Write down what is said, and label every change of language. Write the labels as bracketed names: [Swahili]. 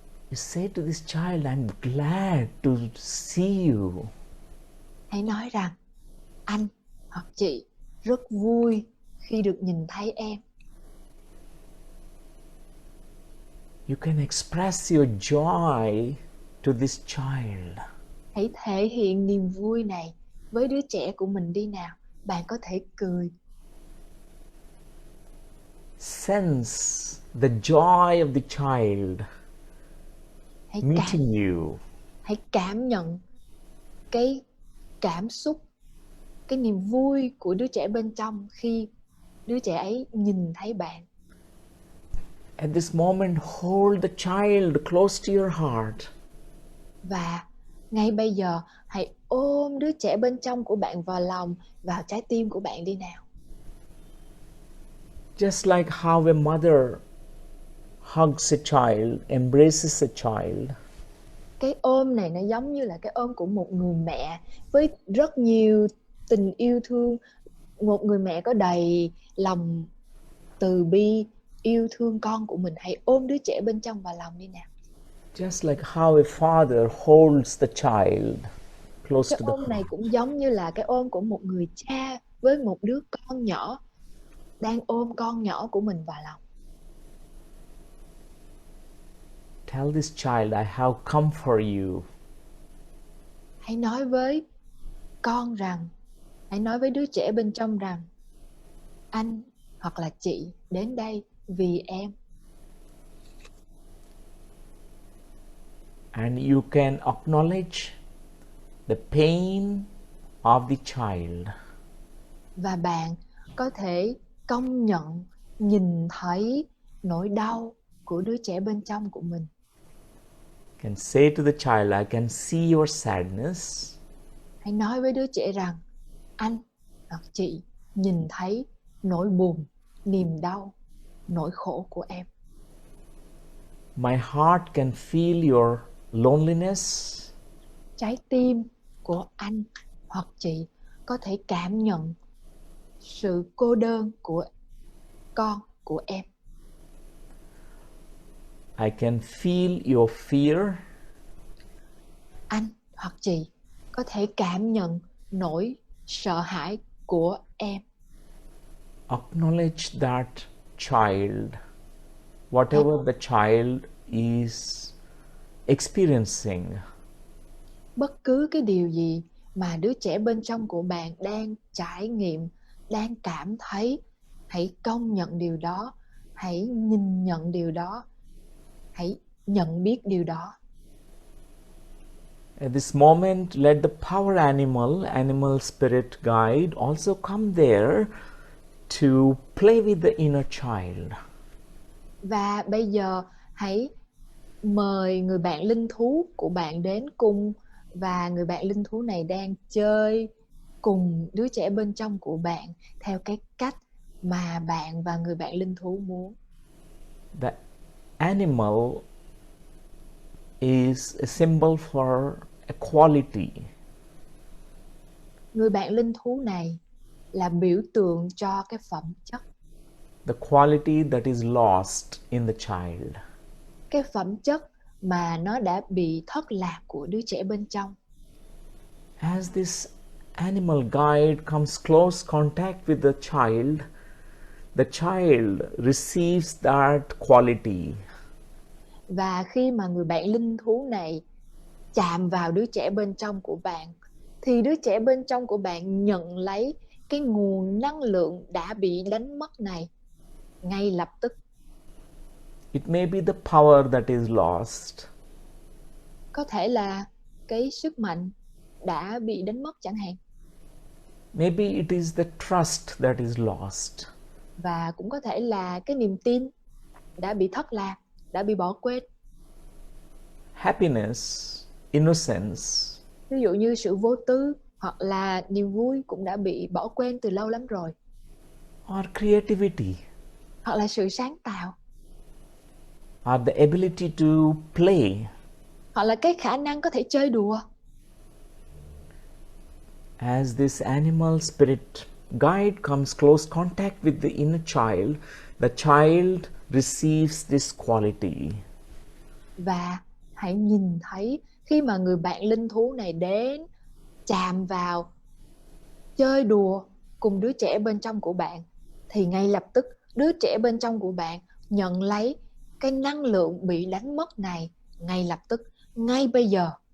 [English] You say to this child, I'm glad to see you. [Vietnamese] Hãy nói rằng anh hoặc chị rất vui khi được nhìn thấy em. [English] You can express your joy to this child. [Vietnamese] Hãy thể hiện niềm vui này với đứa trẻ của mình đi nào. Bạn có thể cười. [English] Sense the joy of the child meeting you. [Vietnamese] Hãy cảm nhận cái cảm xúc, cái niềm vui của đứa trẻ bên trong khi đứa trẻ ấy nhìn thấy bạn. [English] At this moment, hold the child close to your heart. [Vietnamese] Và ngay bây giờ, hãy ôm đứa trẻ bên trong của bạn vào lòng, vào trái tim của bạn đi nào. [English] Just like how a mother hugs a child, embraces a child. [Vietnamese] Cái ôm này nó giống như là cái ôm của một người mẹ với rất nhiều tình yêu thương. Một người mẹ có đầy lòng từ bi, yêu thương con của mình. Hãy ôm đứa trẻ bên trong vào lòng đi nào. [English] Just like how a father holds the child close [Vietnamese] Cái [English] to the [Vietnamese] ôm này [English] heart. [Vietnamese] cũng giống như là cái ôm của một người cha với một đứa con nhỏ đang ôm con nhỏ của mình vào lòng. [English] Tell this child, I have come for you. [Vietnamese] Hãy nói với con rằng, hãy nói với đứa trẻ bên trong rằng, anh hoặc là chị đến đây vì em. [English] And you can acknowledge the pain of the child. [Vietnamese] Và bạn có thể công nhận, nhìn thấy nỗi đau của đứa trẻ bên trong của mình. [English] You can say to the child, I can see your sadness. [Vietnamese] Hãy nói với đứa trẻ rằng, anh hoặc chị nhìn thấy nỗi buồn, niềm đau, nỗi khổ của em. [English] My heart can feel your loneliness. [Vietnamese] Trái tim của anh hoặc chị có thể cảm nhận sự cô đơn của con, của em. [English] I can feel your fear. [Vietnamese] Anh hoặc chị có thể cảm nhận nỗi sợ hãi của em. [English] Acknowledge that child, whatever the child is experiencing. [Vietnamese] Bất cứ cái điều gì mà đứa trẻ bên trong của bạn đang trải nghiệm, đang cảm thấy, hãy công nhận điều đó, hãy nhìn nhận điều đó, hãy nhận biết điều đó. [English] At this moment, let the power animal spirit guide also come there to play with the inner child. [Vietnamese] Và bây giờ hãy mời người bạn linh thú của bạn đến cùng, và người bạn linh thú này đang chơi cùng đứa trẻ bên trong của bạn theo cái cách mà bạn và người bạn linh thú muốn. [English] The animal is a symbol for equality. [Vietnamese] Người bạn linh thú này là biểu tượng cho cái phẩm chất, [English] The quality that is lost in the child. [Vietnamese] cái phẩm chất mà nó đã bị thất lạc của đứa trẻ bên trong. [English] As this animal guide comes close contact with the child receives that quality. [Vietnamese] Và khi mà người bạn linh thú này chạm vào đứa trẻ bên trong của bạn, thì đứa trẻ bên trong của bạn nhận lấy cái nguồn năng lượng đã bị đánh mất này ngay lập tức. [English] It may be the power that is lost. [Vietnamese] Có thể là cái sức mạnh đã bị đánh mất chẳng hạn. [English] Maybe it is the trust that is lost. [Vietnamese] Và cũng có thể là cái niềm tin đã bị thất lạc, đã bị bỏ quên. [English] Happiness, innocence. [Vietnamese] Ví dụ như sự vô tư hoặc là niềm vui cũng đã bị bỏ quên từ lâu lắm rồi. [English] Or creativity. [Vietnamese] Hoặc là sự sáng tạo. [English] Or the ability to play. [Vietnamese] Hoặc là cái khả năng có thể chơi đùa. [English] As this animal spirit guide comes close contact with the child receives this quality. [Vietnamese] Và hãy nhìn thấy khi mà người bạn linh thú này đến, chạm vào, chơi đùa cùng đứa trẻ bên trong của bạn, thì ngay lập tức đứa trẻ bên trong của bạn nhận lấy cái năng lượng bị đánh mất này ngay lập tức, ngay bây giờ.